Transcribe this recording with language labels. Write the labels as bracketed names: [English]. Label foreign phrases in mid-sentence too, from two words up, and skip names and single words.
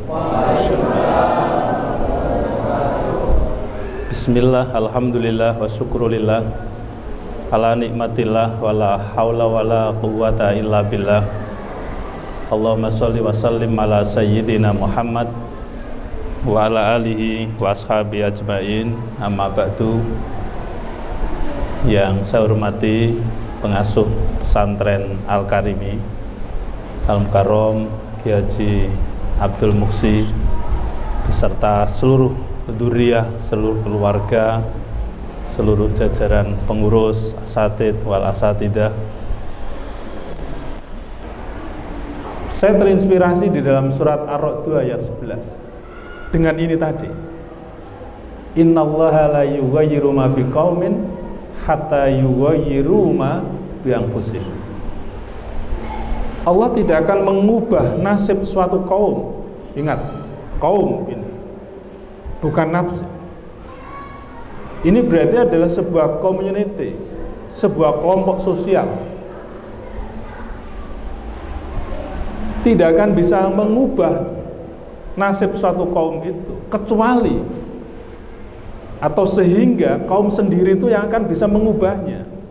[Arabic] بسم الله، الحمد لله، والشكر لله، على نعمة الله، ولا حول ولا قوة إلا بالله. اللهم صل وسلم على سيدنا محمد وعلى آله وأصحابه أجمعين. أما بعد. [Indonesian] Yang saya hormati pengasuh pesantren Al-Karimi Al-Mukarrom Kiai Haji Abdul Muksi beserta seluruh dzurriyyah, seluruh keluarga, seluruh jajaran pengurus, [Arabic] الأساتيذ والأساتذات. [Indonesian] Saya terinspirasi di dalam surat Ar-Ra'd 2 ayat 11 dengan ini tadi. [Arabic] إن الله لا يغير ما بقوم حتى يغيروا ما بأنفسهم. [Indonesian] Allah tidak akan mengubah nasib suatu kaum. Ingat, kaum ini bukan nafsu. Ini berarti adalah sebuah community, sebuah kelompok sosial. Tidak akan bisa mengubah nasib suatu kaum itu kecuali atau sehingga kaum sendiri itu yang akan bisa mengubahnya.